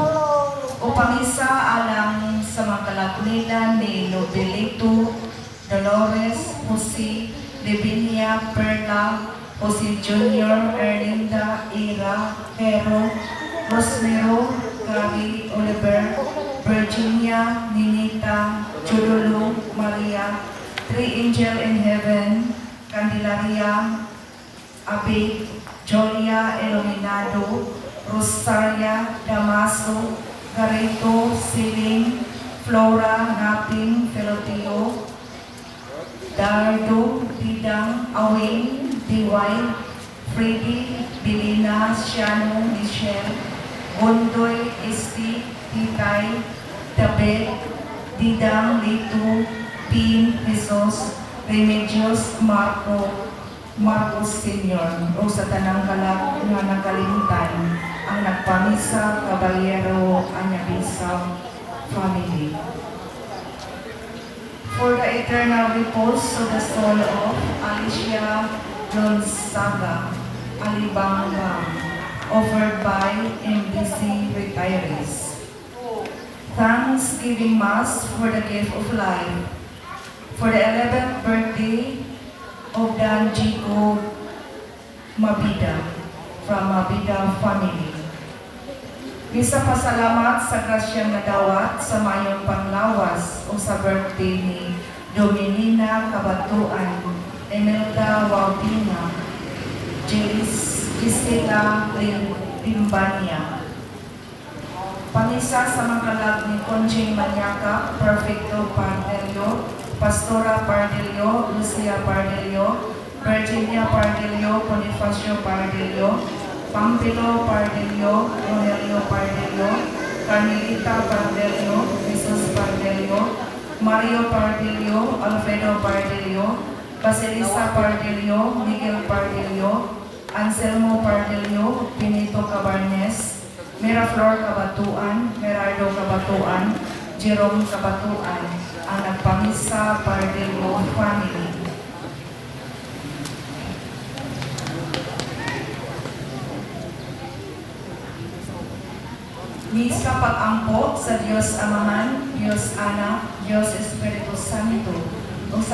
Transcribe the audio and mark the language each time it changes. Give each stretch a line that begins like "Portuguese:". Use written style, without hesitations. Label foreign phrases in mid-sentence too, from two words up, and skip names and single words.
Cebuano: O pamisa alang sa mga kalagunilan ni Novelito, Dolores, Jose, Livinia, Perla, Jose Jr., Erlinda, Ira, Hero, Rosmero, Gary, Oliver, Virginia, Ninita, Chululu, Maria,
English: Three Angel in Heaven,
Cebuano: Candelaria, Abe, Jolia, Iluminado, Rosaria, Damaso, Garito, Siling, Flora, Naping, Felotio, Dardo, Didang, Awing, Diway, Freddy, Belina, Shiano, Michelle, Bondoy, Esti, Titay, Tabet, Didang, Lito, Pin, Jesus, Remedios, Marcos Sr. o sa tanang kalag nga nagkalimtan ang nagpamisa, Caballero, Anyabisa family.
English: For the eternal repose of the soul of Alicia Gonzaga Alibanga, offered by MDC retirees. Thanksgiving Mass for the gift of life. For the 11th birthday of Dan Jico Mabida from Mabida family.
Cebuano: Bisa pasalamat sa grasyang nadawat sa mayong panglawas o sa birthday ni Dominina Kabatuan, Emelda Waldina, Gisela Limbania. Pamisa sa mangkalag ni Conching Maniaca, Perfecto Pardelio, Pastora Pardelio, Lucia Pardelio, Virginia Pardelio, Bonifacio Pardelio, Pampilo Pardelio, Rogelio Pardelio, Carmelita Pardelio, Jesus Pardelio, Mario Pardelio, Alfredo Pardelio, Basilisa Pardelio, Miguel Pardelio, Anselmo Pardelio, Benito Cabarnes, Miraflor Cabatuan, Gerardo Cabatuan, Jerome Cabatuan, ang nagpamisa Pardelio family. Misa pag-ampo sa Diyos Amahan, Diyos Anak, Diyos Espiritu Santo, o sa